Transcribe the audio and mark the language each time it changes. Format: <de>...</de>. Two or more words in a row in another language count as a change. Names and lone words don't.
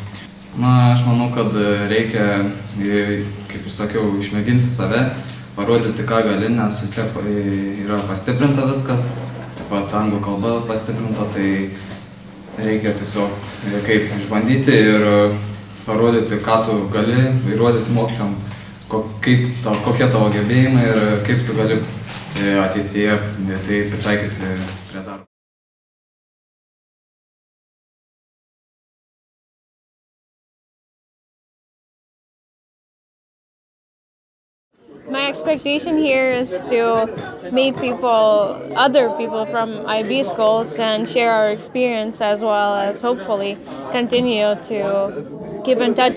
<lt>Aš manau, kad reikia, kaip ir sakiau, išmėginti save, parodyti, ką gali, nes vis tiek yra pastiprinta viskas, taip pat anglų kalba pastiprinta, tai reikia tiesiog kaip išbandyti ir parodyti, ką tu gali, įrodyti mokytojam, kokie tavo gebėjimai ir kaip tu gali ateityje tai pritaikyti prie darbo.</lt> <en>My expectation here is to meet other people from IB schools and share our experience as well as hopefully continue to keep in touch.</en>